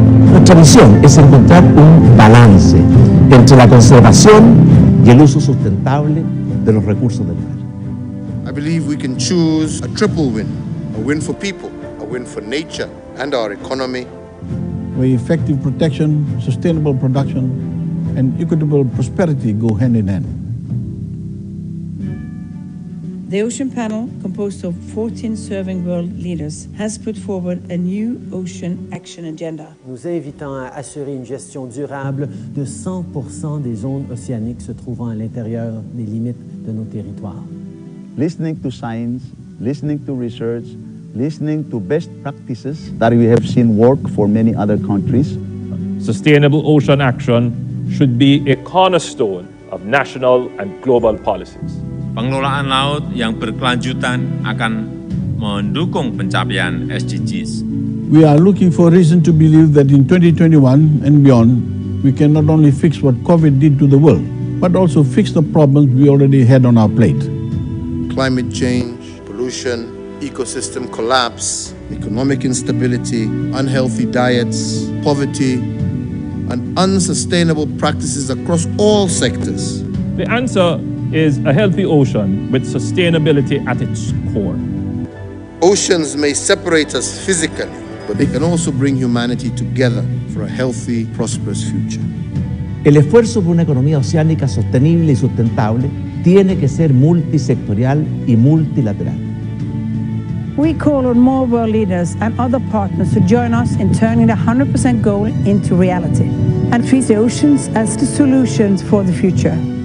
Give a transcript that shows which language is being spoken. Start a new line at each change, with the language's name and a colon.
Spanish: Nuestra misión es encontrar un balance entre la conservación y el uso sustentable de los recursos del mar.
English: I believe we can choose a triple win. A win for people, a win for nature and our economy. Where effective protection, sustainable production, and equitable prosperity go hand in hand. The Ocean Panel, composed of 14 serving world leaders, has put forward a new ocean action agenda.
French: Nous invitons à assurer une gestion durable de 100% des zones océaniques se trouvant à l'intérieur des limites de nos territoires.
English: Listening to science, listening to research, listening to best practices that we have seen work for many other countries. Sustainable ocean action should be a cornerstone of national and global policies.
Indonesian: Pengelolaan laut yang berkelanjutan akan mendukung pencapaian SDGs.
English: We are looking for reason to believe that in 2021 and beyond, we can not only fix what COVID did to the world, but also fix the problems we already had on our plate. Climate change, pollution, ecosystem collapse, economic instability, unhealthy diets, poverty, and unsustainable practices across all sectors. The answer is a healthy ocean with sustainability at its core. Oceans may separate us physically, but they can also bring humanity together for a healthy, prosperous future.
Spanish: El esfuerzo por una economía oceánica sostenible y sustentable tiene que ser multisectorial y multilateral.
English: We call on more world leaders and other partners to join us in turning the 100% goal into reality and treat the oceans as the solutions for the future.